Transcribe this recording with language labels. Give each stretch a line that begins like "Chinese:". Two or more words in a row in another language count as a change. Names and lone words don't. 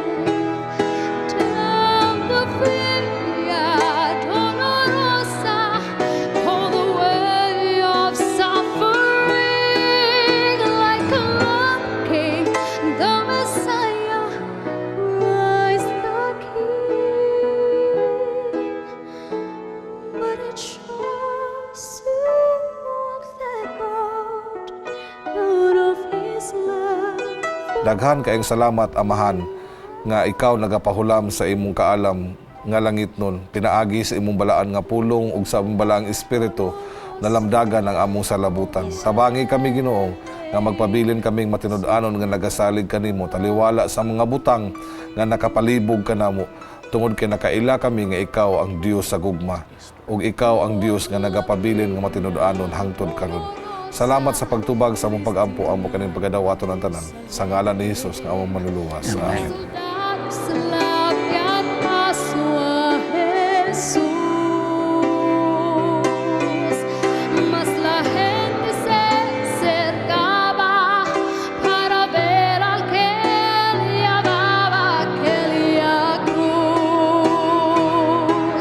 English: Down the Via Dolorosa, all the way of suffering, like a lamb came the Messiah, Christ the King. But it chose to walk that road out of his love.
Cebuano: Daghan kayong salamat, Amahan, nga ikaw nagapahulam sa imong kaalam nga langit nun, pinaagi sa imong balaan nga pulong ug sa imong balaang espiritu nalamdagan ang among salabutan. Tabangi kami, Ginoo, nga magpabilin kaming matinud-anon nga nagasalig kanimo, taliwala sa mga butang nga nakapalibog kanamo, tungod kay nakaila kami nga ikaw ang Dios sa gugma, ug ikaw ang Dios nga nagapabilin nga matinud-anon hangtod karon. Salamat sa pagtubag sa among pag-ampo amo kaning pagadawaton ang tanan. Sa ngalan ni Jesus nga among manluluwas. Amen.
Spanish: Slaviat Pasua Jesús, mas la gente se acercaba para ver al que llamaba aquella cruz.